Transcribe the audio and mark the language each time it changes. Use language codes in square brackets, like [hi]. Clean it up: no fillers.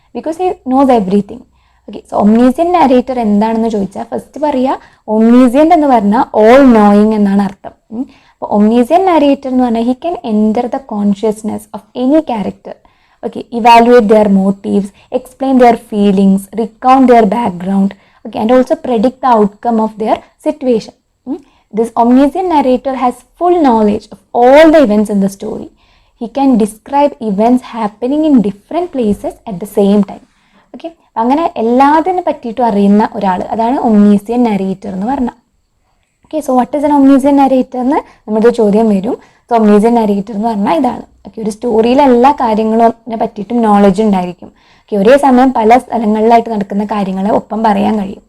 [en] Because he knows everything. Okay, so omniscient narrator [ml] എന്താണെന്ന് ചോദിച്ചാൽ [en] first [ml] പറയുക, [en] omniscient [ml] എന്ന് പറഞ്ഞാൽ [en] all knowing [ml] എന്നാണ് അർത്ഥം. അപ്പോൾ [en] omniscient narrator [ml] എന്ന് പറഞ്ഞാൽ [en] He can enter the consciousness of any character. Okay, evaluate their motives, explain their feelings, recount their background, okay, and also predict the outcome of their situation. This omniscient narrator has full knowledge of all the events in the story. He can describe events happening in different places at the same time. [ml] Okay, അങ്ങനെ എല്ലാത്തിനെ പറ്റിയിട്ടും അറിയുന്ന ഒരാൾ, അതാണ് ഒംനീസിയൻറ്റ് narrator എന്ന് പറഞ്ഞാൽ. [en] okay, so what is an omniscient narrator [ml] എന്ന് നമ്മുടെ ചോദ്യം വരും. [en] so omniscient narrator [ml] എന്ന് പറഞ്ഞാൽ ഇതാണ്. ഓക്കെ, ഒരു സ്റ്റോറിയിലെ എല്ലാ കാര്യങ്ങളെ പറ്റിയിട്ടും നോളജ് ഉണ്ടായിരിക്കും. ഓക്കെ, ഒരേ സമയം പല സ്ഥലങ്ങളിലായിട്ട് നടക്കുന്ന കാര്യങ്ങളെ ഒപ്പം പറയാൻ കഴിയും.